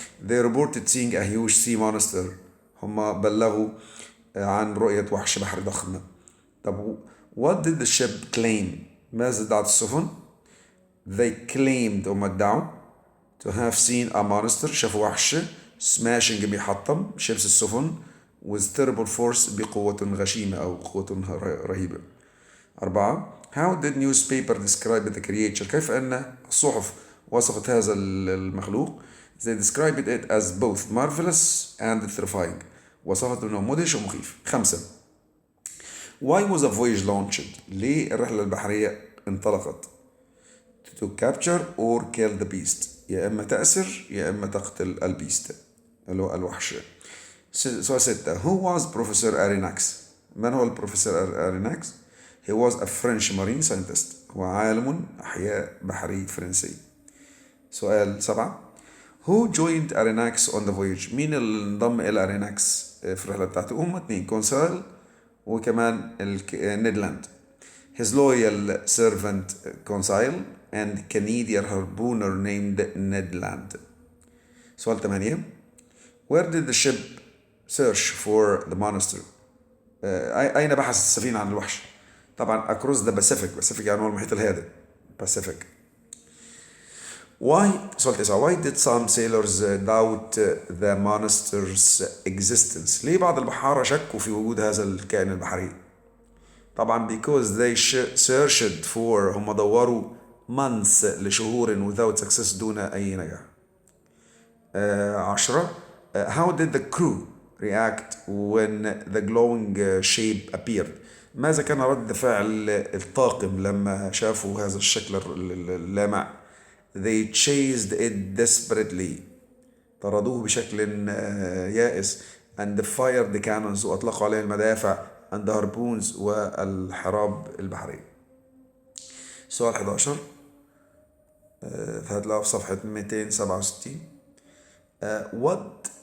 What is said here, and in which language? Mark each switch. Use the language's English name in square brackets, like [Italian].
[English] they reported seeing a huge sea monster. [Arabic] هم بلغوا عن رؤية وحش بحر ضخم. [English] طب what did the ship claim. [Arabic] ماذا ادعت السفن. [English] they claimed [Arabic] هم ادعوا [English] to have seen a monster. [Arabic] شافوا وحش [English] smashing [Arabic] بيحطم شبس السفن [English] with terrible force [Arabic] بقوة غشيمة أو قوة رهيبة. [English] 4 how did newspaper describe the creature. [Arabic] كيف أن الصحف وصفت هذا المخلوق. [English] they described it as both marvelous and terrifying. [Arabic] وصفت أنه مدهش ومخيف. [English] 5 why was a voyage launched. [Arabic] ليه الرحلة البحرية انطلقت. [English] to capture or kill the beast. [Arabic] يا إما تأسر يا إما تقتل البيست اللي هو الوحش. [English] سؤال 6 who was Professor Aronnax. [Arabic] من هو البروفيسور أريناكس. [English] he was a French marine scientist. [Arabic] هو عالم أحياء بحري فرنسي. [English] سؤال 7 who joined Aronnax on the voyage. [Arabic] مين اللي انضم إلى أريناكس في الرحلة بتاعته. هم 2 كونسال وكمان نيدلاند. [English] his loyal servant Conseil and Canadian harpooner named Ned Land. سؤال 8 where did the ship search for the monster. [Arabic] أين بحث السفينة عن الوحش. طبعا [English] across the Pacific [Arabic] يعني هو المحيط الهادئ Pacific. [English] سؤال 9 why did some sailors doubt the monster's existence. [Arabic] ليه بعض البحارة شكوا في وجود هذا الكائن البحري. طبعا [English] because they searched for [Arabic] هم دوروا months لشهور [English] without success [Arabic] دون أي نجاح. [English] 10 how did the crew react when the glowing shape appeared. [Arabic] ماذا كان رد فعل الطاقم لما شافوا هذا الشكل اللامع. [English] they chased it desperately. [Arabic] طردوه بشكل يائس [English] and fired the cannons [Arabic] وأطلقوا عليه المدافع [English] and the harpoons [Arabic] والحراب البحرية. سؤال 11 هتلاقوا في صفحة 267 [English] what